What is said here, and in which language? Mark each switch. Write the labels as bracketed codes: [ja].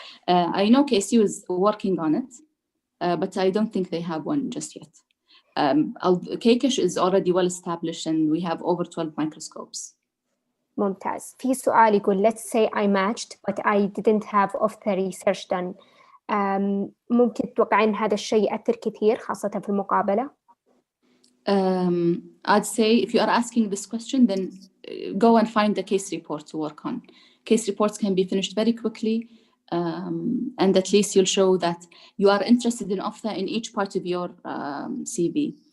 [en] I know KSU is working on it, but I don't think they have one just yet. KKISH is already well established and we have over 12 microscopes. [ar] ممتاز. في سؤال يقول [en] let's say I matched but I didn't have of the research done. [ar] ممكن تتوقعين هذا الشيء يأثر كثير خاصة في المقابلة؟ [en] I'd say if you are asking this question, then go and find the case report to work on. Case reports can be finished very quickly, and at least you'll show that you are interested in ophtha in each part of your CV.